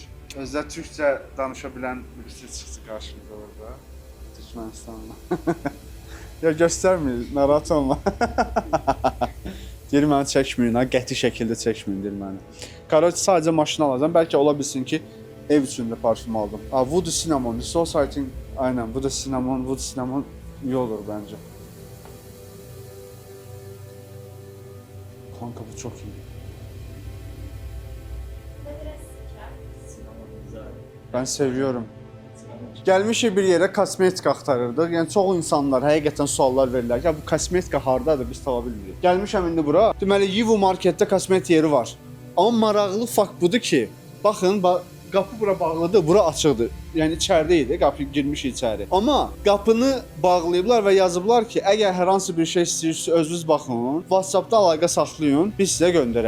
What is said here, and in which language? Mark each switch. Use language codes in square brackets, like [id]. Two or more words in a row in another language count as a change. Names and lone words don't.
[az] Özdə türkcə danışa bilən birisi çıxdı qarşımıza orada. Türkmenistanlı. Ya göstərmir, narahat olma. Deyir məni çəkməyin, ha, qəti şəkildə çəkməyin deyir məni. Qaracı sadəcə maşın alacağam. Bəlkə ola bilsin ki, ev üçün də parfüm aldım. [en] Wood Cinnamon, so I think, [tr] aynen, Wood Cinnamon iyi olur bence. Kanka bu çok iyi. Ben seviyorum. [az] Gəlmişik bir yerə kosmetik axtarırdıq. Yəni çox insanlar həqiqətən suallar verirlər. Ya bu kosmetika hardadır? Biz tapa bilmirik. Gəlmişəm indi bura. Deməli Yivu marketdə kosmetik yeri var. Amma maraqlı fakt budur ki, baxın, qapı bura bağlıdır, bura açıqdır. Yəni içəridə idi, qapı girmiş içəri. Amma qapını bağlayıblar və yazıblar ki, əgər hər hansı bir şey istəyirsinizsə özünüz baxın, WhatsApp-da əlaqə saxlayın, biz sizə göndərək.